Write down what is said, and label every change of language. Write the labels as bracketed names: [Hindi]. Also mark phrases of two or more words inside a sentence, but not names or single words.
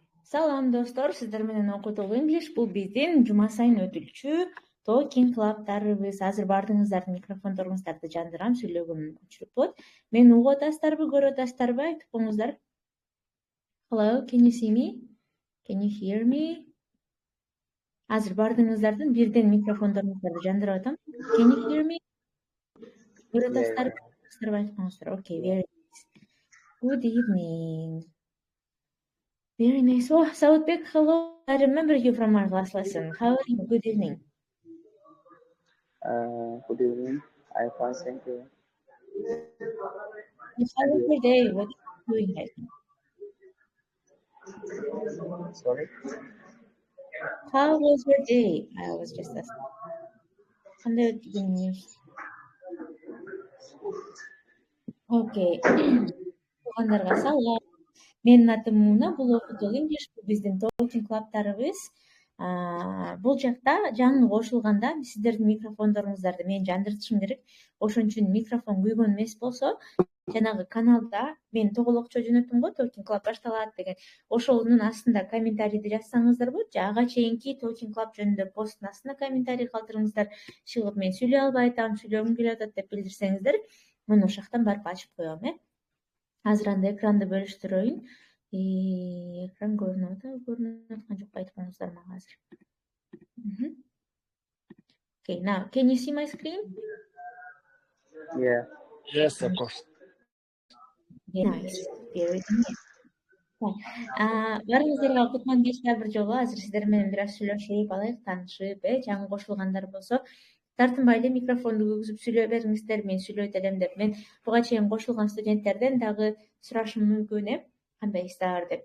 [Kyrgyz] Салам достор, сиздер менен Okutool English. Бул биздин жума сайын өтүлчү [English] talking clubдарыбыз. [Kyrgyz] Азыр баардыгыңыздардын микрофондоруңуздарды жандырам, сүйлөгөнүм өчүрүп болот. Мени угуп атасыздарбы, көрүп атасыздарбы? Айтып коңуздар. [English] Hello, can you see me? Can you hear me? [Kyrgyz] Азыр баардыгыңыздардын бирден микрофондоруңуздарды жандырып атам. [English] Can you hear me? [Kyrgyz] Көрүп атасыздарбы? Айтып коңуздар. [English] Okay, very nice. Good evening. Very nice. Oh, Saudbek, hello. I remember you from our last lesson. How are you? Good evening. Good evening. I'm fine, thank you. How was your day? What are you doing right now? Sorry? How was your day? I was just asking. [Kazakh] Қандай өтті күніңіз? Okay. Туғандарға салам. [Kyrgyz] Менин атым Муна, бул Okutool English, бул биздин [English] talking clubдарыбыз. [Kyrgyz] Бул жакта жаңы кошулганда сиздердин микрофондоруңуздарды мен жандыртышым керек. Ошон үчүн микрофон күйгөн эмес болсо, жанагы каналда мен тоголокчо жөнөттүм го, [English] talking club [Kyrgyz] башталат деген. Ошонун астында комментарийди жазсаңыздар болот. Ага чейинки [English] talking club [Kyrgyz] жөнүндө посттун астына комментарий калтырыңыздар. Чыгып мен сүйлөй албай атам, сүйлөгүм келип атат деп билдирсеңиздер, мен ошол жактан барып ачып коем, Азыр анда экранды бөлүштүрөйүн. Экран көрүнүп аткан жок, айтып коңуздар мага азыр. [English] Okay, now can you see my screen? Yeah. Yes, of course. Nice. Very nice. [Kyrgyz] Барыңыздарга кутман кечler бир жолу. Азыр сиздер менен бир аз сүйлөшүп алайык, таанышып, жаңы кошулгандар болсо, тартынбай эле микрофонду күйгүзүп сүйлөй бериңиздер, мен сүйлөйт элем деп. Мен буга чейин кошулган студенттерден дагы сурашым мүмкүн, кандайсыздар деп.